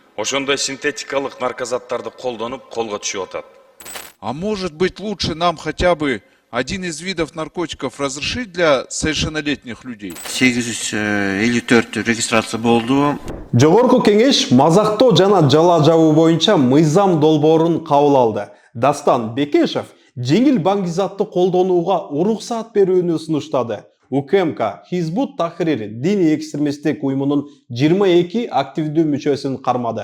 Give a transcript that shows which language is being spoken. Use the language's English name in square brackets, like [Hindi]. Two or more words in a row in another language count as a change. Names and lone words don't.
[Kyrgyz] ошондой синтетикалык наркозаттарды колдонуп колго түшүп атат. [Russian] А может быть лучше нам хотя бы один из видов наркотиков разрешить для совершеннолетних людей? [Kyrgyz] 854 регистрация болду. Жогорку кеңеш мазактоо жана жала жабуу боюнча мыйзам долбоорун кабыл алды. Дастан Бекешев жеңил баңгизатты колдонууга уруксаат берүүнү сунуштады. УКМК Хизбут Тахрир диний экстремисттик уюмунун 22 активдүү мүчөсүн кармады.